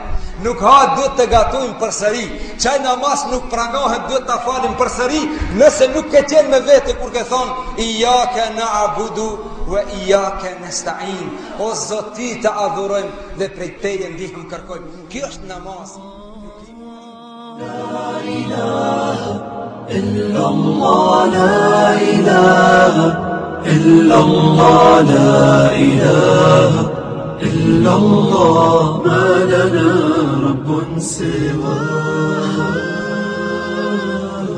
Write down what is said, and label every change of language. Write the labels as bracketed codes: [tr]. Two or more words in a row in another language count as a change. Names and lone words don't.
[sq] Nuk ha, duhet të gatojmë përsëri. Qaj namaz nuk pranohet, duhet të falim përsëri. Nëse nuk ke qenë me vete kur ke thonë [ar] إياك نعبد وإياك نستعين. [sq] O Zot, ti të adhurojmë dhe prej teje ndihmë kërkojmë. Kjo është namaz. [ar] لا إله إلا الله، لا إله إلا الله، لا إله إلا الله ما لنا رب سواه